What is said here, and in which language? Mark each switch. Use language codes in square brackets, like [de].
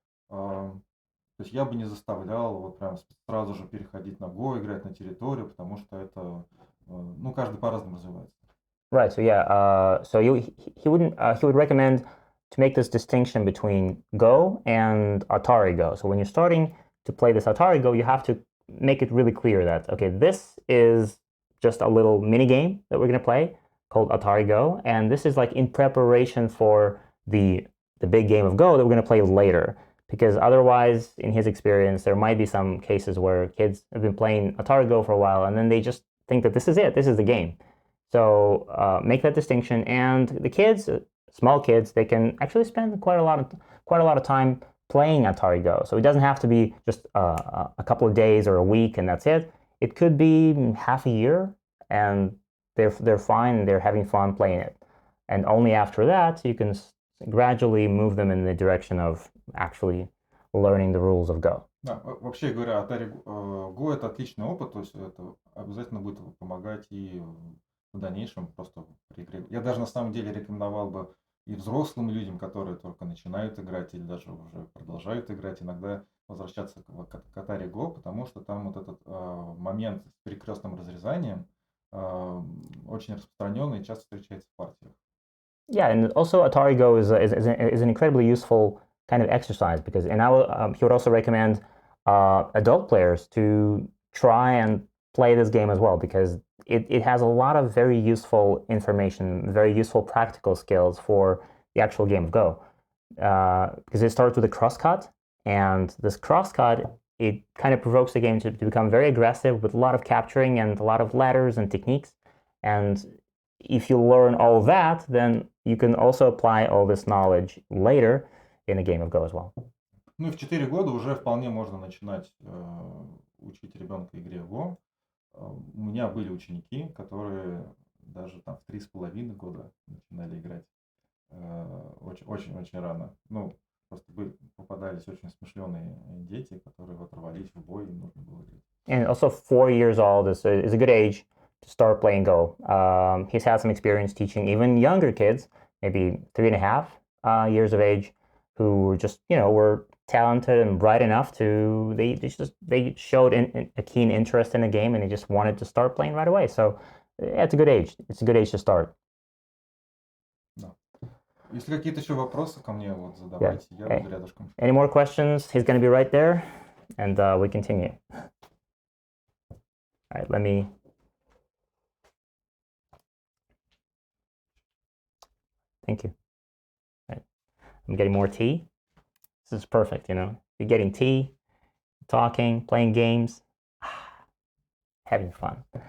[ru] То есть я бы не заставлял вот прям сразу же переходить на Go, играть на территорию, потому что это, ну, каждый по-разному развивается. [en] Right. So yeah. So he would recommend to make this distinction between Go and Atari Go. So when you're starting to play this Atari Go, you have to make it really clear that, okay, this is just a little mini game that we're going to play called Atari Go, and this is like in preparation for the big game of Go that we're going to play later. Because otherwise, in his experience, there might be some cases where kids have been playing Atari Go for a while, and then they just think that this is it, this is the game. So make that distinction, and the kids, small kids, they can actually spend quite a lot of time playing Atari Go. So it doesn't have to be just a couple of days or a week and that's it. It could be half a year, and they're fine, they're having fun playing it. And only after that, you can gradually move them in the direction of actually learning the rules of Go. [ru] Да, вообще говоря, Atari Go это отличный опыт, то есть это обязательно будет помогать и в дальнейшем просто при игре. Я даже на самом деле рекомендовал бы и взрослым людям, которые только начинают играть или даже уже продолжают играть, иногда возвращаться к Atari Go, потому что там вот этот момент с перекрестным разрезанием очень распространенный и часто встречается в партиях. [en] Yeah, and also Atari Go is an incredibly useful kind of exercise because, and he would also recommend adult players to try and play this game as well because it has a lot of very useful information, very useful practical skills for the actual game of Go. Because it starts with a crosscut, and this crosscut, it kind of provokes the game to become very aggressive with a lot of capturing and a lot of ladders and techniques. And if you learn all that, then you can also apply all this knowledge later in a game of Go as well. [ru] Ну и в 4 года уже вполне можно начинать учить ребенка игре в Go. У меня были ученики, которые даже там в 3,5 года начинали играть очень-очень рано. Ну, просто попадались очень смышленые дети, которые вот рвались в бой, и нужно было играть. [en] And also 4 years old is a good age to start playing Go. He's had some experience teaching even younger kids, maybe 3.5 years of age, who just, were talented and bright enough to, they showed a keen interest in the game and they just wanted to start playing right away. So it's a good age. It's a good age to start. [ru] Да. Если какие-то еще вопросы ко мне, вот задавайте, я буду рядышком. [en] Any more questions? He's going to be right there, and we continue. All right, let me. Thank you. All right. I'm getting more tea. This is perfect, You're getting tea, talking, playing games, having fun.